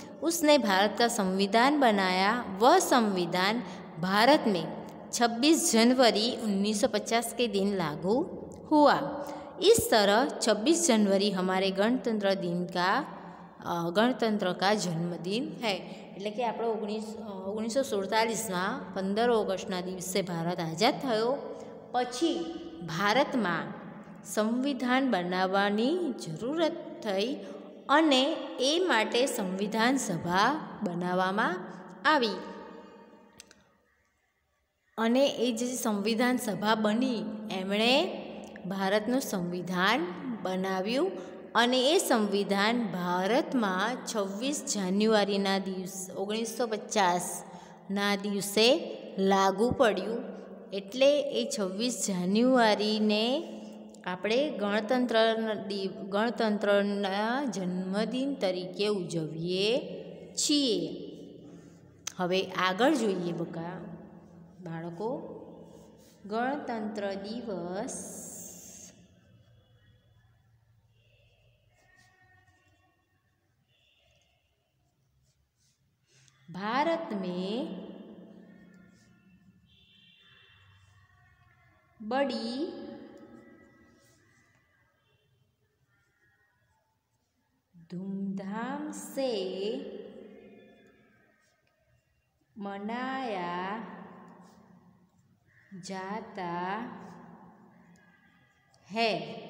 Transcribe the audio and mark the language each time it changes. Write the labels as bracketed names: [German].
[Hindi] उसने भारत का संविधान बनाया। वह संविधान भारत में 26 जनवरी 1950 के दिन लागू हुआ। इस तरह 26 जनवरी हमारे गणतंत्र का जन्मदिन है। [Gujarati] એટલે કે આપણો 1947માં 15 ઓગસ્ટના દિવસે ભારત આઝાદ થયો। પછી ભારતમાં સંવિધાન બનાવવાની જરૂરત થઈ અને એ માટે સંવિધાન સભા બનાવવામાં આવી અને એ જે સંવિધાન સભા બની એમણે ભારતનું સંવિધાન બનાવ્યું અને એ સંવિધાન ભારતમાં 26 જાન્યુઆરીના દિવસ 1950ના દિવસે લાગુ પડ્યું। એટલે એ 26 જાન્યુઆરીને આપણે ગણતંત્રના જન્મદિન તરીકે ઉજવીએ છીએ। હવે આગળ જોઈએ બાળકો, ગણતંત્ર દિવસ [Hindi] भारत में बड़ी धूमधाम से मनाया जाता है।